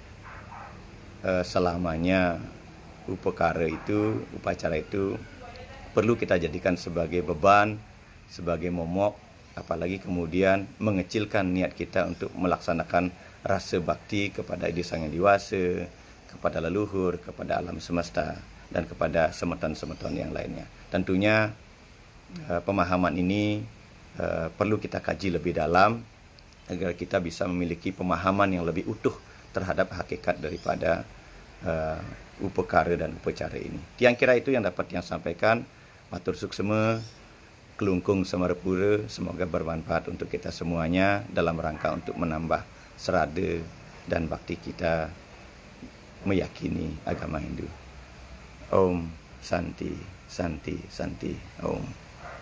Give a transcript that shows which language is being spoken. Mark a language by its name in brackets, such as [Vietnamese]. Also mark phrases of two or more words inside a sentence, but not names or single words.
[Indonesian] selamanya upakara itu, upacara itu perlu kita jadikan sebagai beban, sebagai momok, apalagi kemudian mengecilkan niat kita untuk melaksanakan rasa bakti kepada Edi Sang Hyang Dewasa, kepada leluhur, kepada alam semesta, dan kepada semeton-semeton yang lainnya. Tentunya pemahaman ini perlu kita kaji lebih dalam agar kita bisa memiliki pemahaman yang lebih utuh terhadap hakikat daripada upakara dan upacara ini. Tiang kira itu yang dapat Tiang sampaikan. [Balinese] Matur suksema, kelungkung samarapura, [Indonesian] semoga bermanfaat untuk kita semuanya dalam rangka untuk menambah serada dan bakti kita meyakini agama Hindu. [Sanskrit] Om Santi, Santi, Santi, Om.